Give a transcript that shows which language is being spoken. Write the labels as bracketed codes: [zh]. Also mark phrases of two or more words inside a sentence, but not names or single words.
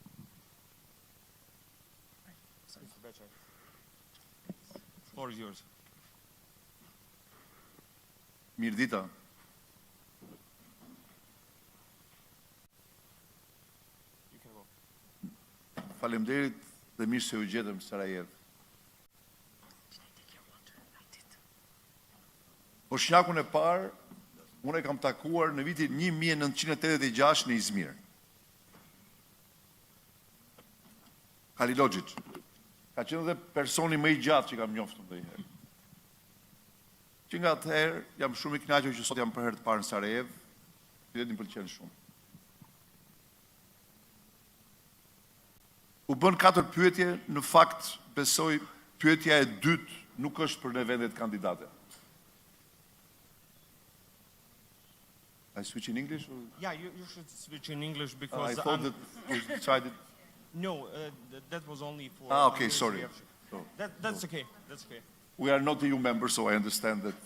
[en] Mr. Becaj. Floor is yours. [sq] Mirdita. [en] You can go. [sq] Faleminderit dhe mirë se u gjetëm në Sarajevo. Po shnakun e parë Unë e kam takuar në vitin 1986 në Izmir. Halilogjit. Ka qenë dhe personi më i gjatë që kam njoftur ndonjëherë. Që nga atëherë jam shumë i kënaqur që sot jam për herë të parë në Sarajevo, dhe më pëlqen shumë. U bën 4 pyetje, në fakt besoj pyetja e dytë nuk është për në vendet kandidate. [en] I switch in English? Or? Yeah, you should switch in English I because thought that we decided. no, that was only for. Okay, sorry. So, That's okay. That's okay. we are not EU members, so I understand that.